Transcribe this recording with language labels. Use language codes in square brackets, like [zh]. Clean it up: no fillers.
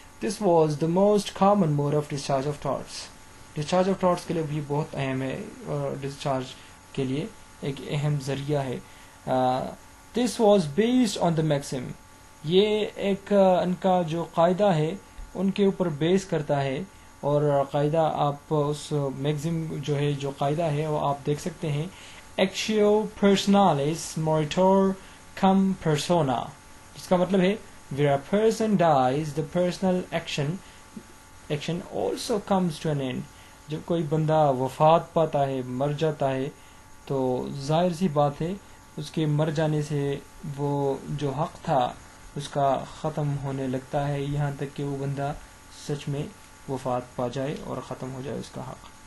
[en] This was the most common mode of discharge of torts. [ur] Discharge of ٹارٹس کے لیے بھی بہت اہم ہے اور ڈسچارج کے لیے ایک اہم ذریعہ ہے. [en] This was based on the maxim. [ur] یہ ایک ان کا جو قاعدہ ہے ان کے اوپر بیس کرتا ہے. اور قاعدہ آپ اس میگزم جو ہے جو قاعدہ ہے وہ آپ دیکھ سکتے ہیں. [la] ایکشیو پرسنالس موریٹور کم پرسونا, [ur] جس کا مطلب ہے [en] where a person dies the personal action also comes to an end. [ur] جب کوئی بندہ وفات پاتا ہے, مر جاتا ہے, تو ظاہر سی بات ہے اس کے مر جانے سے وہ جو حق تھا اس کا ختم ہونے لگتا ہے, یہاں تک کہ وہ بندہ سچ میں وفات پا جائے اور ختم ہو جائے اس کا حق.